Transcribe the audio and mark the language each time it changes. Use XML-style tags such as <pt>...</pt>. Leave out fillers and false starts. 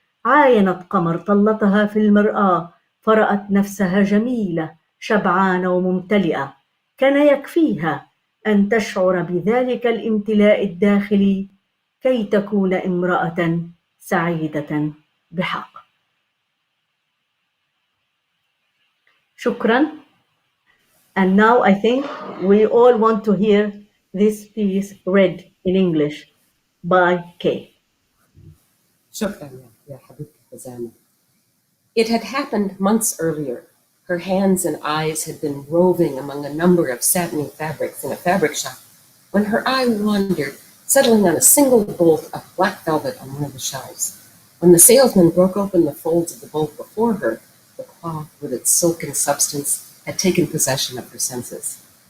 <ar>عاينت قمر طلتها في المرآة، فرأت نفسها جميلة شبعانة وممتلئة. كان يكفيها أن تشعر بذلك الامتلاء الداخلي كي تكون امرأة سعيدة بحق. شكرا.</ar> <en>And now I think we all want to hear this piece read in English by Kay.</en> <ar>شكرا يا حبيبتي Huzama.</ar> <en>It had happened months earlier. Her hands and eyes had been roving among a number of satiny fabrics in a fabric shop when her eye wandered, settling on a single bolt of black velvet on one of the shelves. When the salesman broke open the folds of the bolt before her, the cloth with its silken substance had taken possession of her senses.</en>